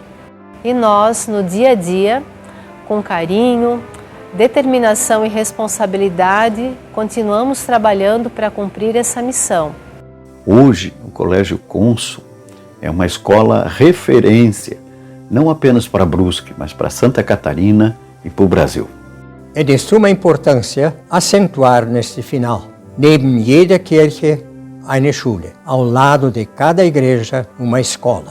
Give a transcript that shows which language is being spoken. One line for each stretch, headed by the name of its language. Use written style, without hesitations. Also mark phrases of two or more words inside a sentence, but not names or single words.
Portuguese: E nós, no dia a dia, com carinho, determinação e responsabilidade, continuamos trabalhando para cumprir essa missão. Hoje, o Colégio Cônsul é uma escola referência, não apenas para Brusque, mas para Santa Catarina e para o Brasil. É de suma importância acentuar neste final,
German: neben jeder Kirche eine Schule,
Portuguese: ao lado de cada igreja uma escola.